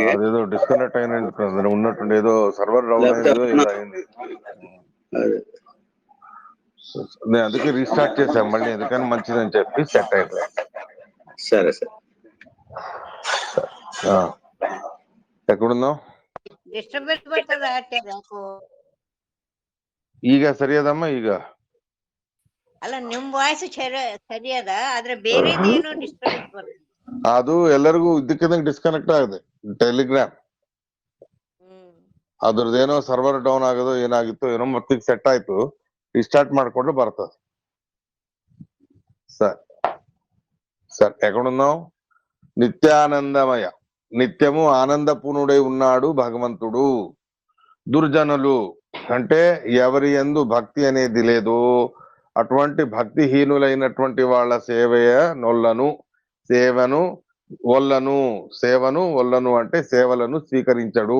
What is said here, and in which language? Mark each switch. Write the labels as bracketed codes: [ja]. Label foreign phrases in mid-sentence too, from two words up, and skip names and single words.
[te] అదేదో డిస్కనెక్ట్ అయినట్టు ఉన్నట్టుండి, ఏదో సర్వర్ డౌన్ అయింది. నేను అందుకే రీస్టార్ట్ చేశాను మళ్ళీ, ఎందుకని మంచిదని చెప్పి సెట్ అయిపోయింది. సరే సరే, ఎక్కడున్నావు? [kn] ಡಿಸ್ಟರ್ಬೆನ್ಸ್ ಬರ್ತದ ಯಾಕೋ? ಈಗ ಸರಿಯದಮ್ಮ? ಈಗ ಅಲ್ಲ, ನಿಮ್ ವಾಯ್ಸ್ ಸರಿ ಅದ, ಆದ್ರೆ ಬೇರೆದೇನೋ ಡಿಸ್ಟರ್ಬೆನ್ಸ್ ಬರ್ತದೆ. ಅದು ಎಲ್ಲರಿಗೂ ಇದಕ್ಕಿದಂಗೆ ಡಿಸ್ಕನೆಕ್ಟ್ ಆಗಿದೆ ಟೆಲಿಗ್ರಾಮ್. ಅದ್ರದ್ದೇನೋ ಸರ್ವರ್ ಡೌನ್ ಆಗೋದು ಏನಾಗಿತ್ತು ಏನೋ ಮತ್ತಿಗೆ ಸೆಟ್ ಆಯ್ತು, ರಿಸ್ಟಾರ್ಟ್ ಮಾಡ್ಕೊಂಡು ಬರ್ತದೆ. [te] సార్ ఎక్కడున్నాం? నిత్యానందమయ, నిత్యము ఆనందపూర్ణుడై ఉన్నాడు భగవంతుడు. దుర్జనులు అంటే ఎవరి యందు భక్తి అనేది లేదో అటువంటి భక్తిహీనులైనటువంటి వాళ్ళ సేవను అంటే సేవలను స్వీకరించడు.